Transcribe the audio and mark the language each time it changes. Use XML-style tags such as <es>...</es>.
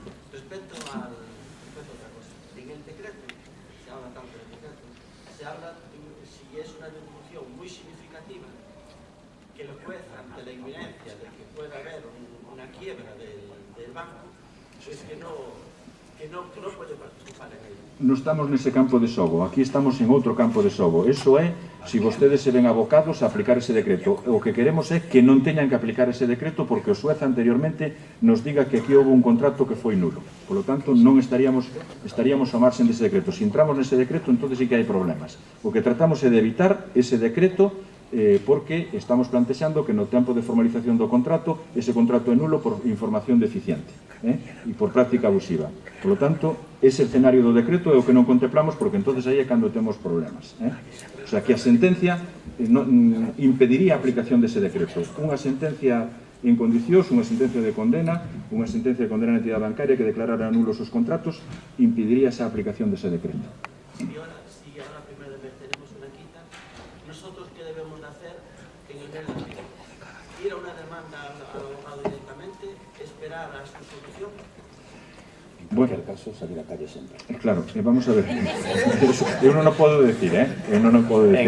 <es>Respecto a outra cosa, en el decreto, se habla tanto del decreto, se habla si es una disminución muy significativa que el juez, ante la inminencia de que pueda haber una quiebra del banco, es que no puede participar en ello.</es> <gl>Non estamos nese campo de xogo, aquí estamos en outro campo de xogo. Eso é, se vostedes se ven abocados a aplicar ese decreto. O que queremos é que non teñan que aplicar ese decreto porque o xuez anteriormente nos diga que aquí houve un contrato que foi nulo. Por lo tanto, non estaríamos ao marxen dese decreto. Se entramos nese decreto, entonces sí que hai problemas. O que tratamos é de evitar ese decreto porque estamos plantexando que no tempo de formalización do contrato ese contrato é nulo por información deficiente e por práctica abusiva. Por lo tanto, ese escenario do decreto é o que non contemplamos porque entonces aí é cando temos problemas. O sea, que a sentencia impediría a aplicación dese decreto. Unha sentencia en condicións, unha sentencia de condena na entidade bancaria que declarara nulos os contratos, impediría esa aplicación dese decreto.</gl> <es>Ir a una demanda al abogado directamente, esperar a su solución. En cualquier caso, salir a calle sempre. Claro, vamos a ver.</es> <gl>Eu non o podo decir, Eu non o podo decir.</gl>